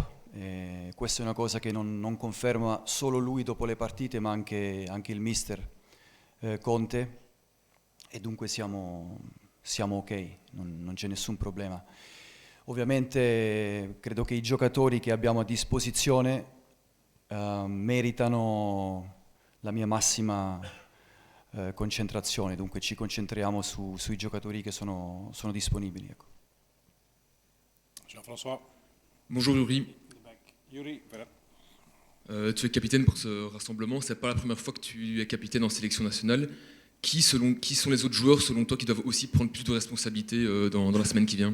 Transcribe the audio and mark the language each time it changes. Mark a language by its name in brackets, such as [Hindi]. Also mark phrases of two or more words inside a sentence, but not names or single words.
[Italian] Questa è una cosa che non conferma solo lui dopo le partite, ma anche il mister Conte, e dunque siamo ok, non c'è nessun problema. Ovviamente credo che i giocatori che abbiamo a disposizione meritano la mia massima concentrazione, dunque ci concentriamo sui giocatori che sono disponibili. Ecco. Jean-François. [French] Bonjour Yuri. Yuri, voilà. Tu es capitaine pour ce rassemblement, c'est pas la première fois que tu es capitaine en sélection nationale. Qui sont les autres joueurs selon toi qui doivent aussi prendre plus de responsabilités dans la semaine qui vient?